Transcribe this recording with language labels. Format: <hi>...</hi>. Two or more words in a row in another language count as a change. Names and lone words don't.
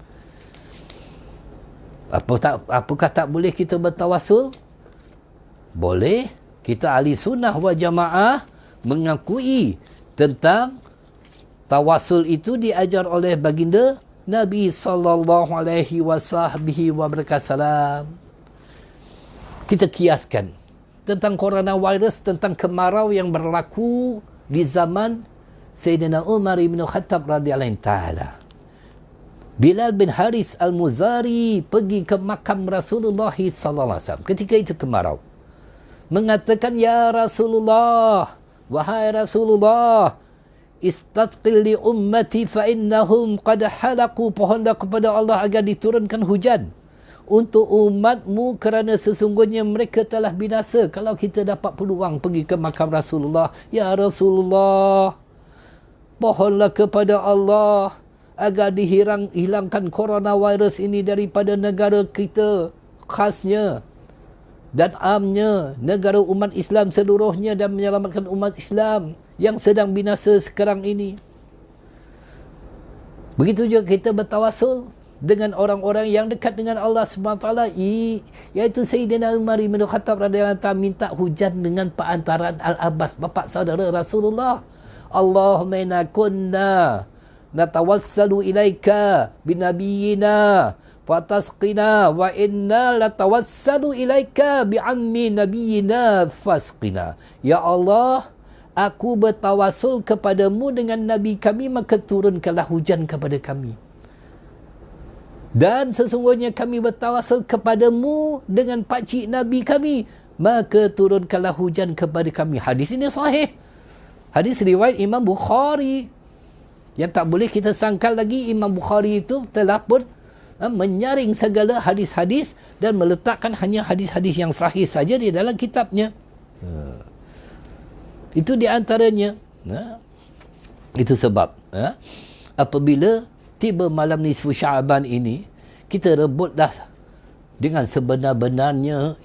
<ms>Apakah tak boleh kita bertawasul? Boleh. Kita ahli sunnah wal jamaah mengakui tentang tawasul itu diajar oleh baginda Nabi</ms> <ar>صلى الله عليه وسلم.</ar> <ms>Kita kiaskan tentang coronavirus, tentang kemarau yang berlaku di zaman Sayyidina Umar bin Khattab</ms> <ar>رضي الله تعالى.</ar> <ms>Bilal bin Haris Al-Muzari pergi ke makam Rasulullah</ms> <ar>صلى الله عليه وسلم</ar> <ms>ketika itu kemarau. Mengatakan,</ms> <ar>يا رسول الله,</ar> <ms>wahai Rasulullah,</ms> <ar>استسق لأمتي فإنهم قد هلكوا,</ar> <ms>pohonlah kepada Allah agar diturunkan hujan untuk umatmu, kerana sesungguhnya mereka telah binasa. Kalau kita dapat peluang pergi ke makam Rasulullah,</ms> <ar>يا رسول الله,</ar> <ms>pohonlah kepada Allah agar hilangkan coronavirus ini daripada negara kita khasnya dan amnya, negara umat Islam seluruhnya, dan menyelamatkan umat Islam yang sedang binasa sekarang ini. Begitu juga kita bertawasul dengan orang-orang yang dekat dengan Allah SWT, iaitu Sayyidina Umar bin Khattab</ms> <ar>رضي الله عنه,</ar> <ms>minta hujan dengan perantaraan Al-Abbas, bapa saudara Rasulullah.</ms> <ar>اللهم إنا كنا نتوسل إليك بنبينا فتسقينا، وإنا نتوسل إليك بعم نبينا فاسقنا.</ar> <ms>Ya Allah, aku bertawasul kepadamu dengan Nabi kami, maka turunkanlah hujan kepada kami. Dan sesungguhnya kami bertawasul kepadamu dengan pakcik Nabi kami, maka turunkanlah hujan kepada kami. Hadis ini sahih. Hadis riwayat Imam Bukhari. Yang tak boleh kita sangkal lagi, Imam Bukhari itu telah pun menyaring segala hadis-hadis dan meletakkan hanya hadis-hadis yang sahih saja di dalam kitabnya. Itu di antaranya. Itu sebab apabila tiba malam nisfu Syaban ini, kita rebutlah dengan sebenar-benarnya.</ms>